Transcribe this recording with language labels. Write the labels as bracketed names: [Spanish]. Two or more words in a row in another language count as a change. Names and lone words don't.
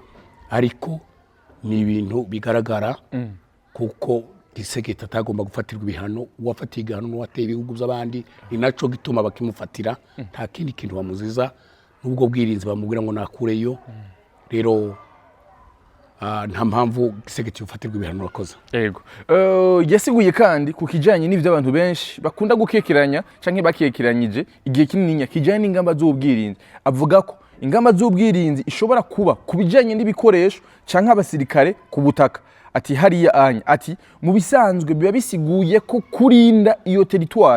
[Rundi] Ariko ni ibintu bigaragara kuko Gisegeti atagomba gufatirwa ibihano. Uwafatiye igihano n'uwateye ibihugu by'abandi, ni naco gituma bakimufatira, nta kindi kintu bamuziza, nubwo bwirinzi bamubwira ngo nakureyo. Rero nta mpamvu Gisegeti ufatirwa ibihano wakoze. Yego. Yasiguye kandi ku kijanye n'ivyo abantu benshi bakunda gukekeranya canke bakekeranyije igihe kinini kijanye n'ingamba z'ubwirinzi. Avuga ko ingamba z'ubwirinzi ishobora kuba kubijanye n'ibikoresho canke abasirikare ku butaka. Ati hariya anya, ati mu bisanzwe biba bisiguye ko kurinda iyo territoire.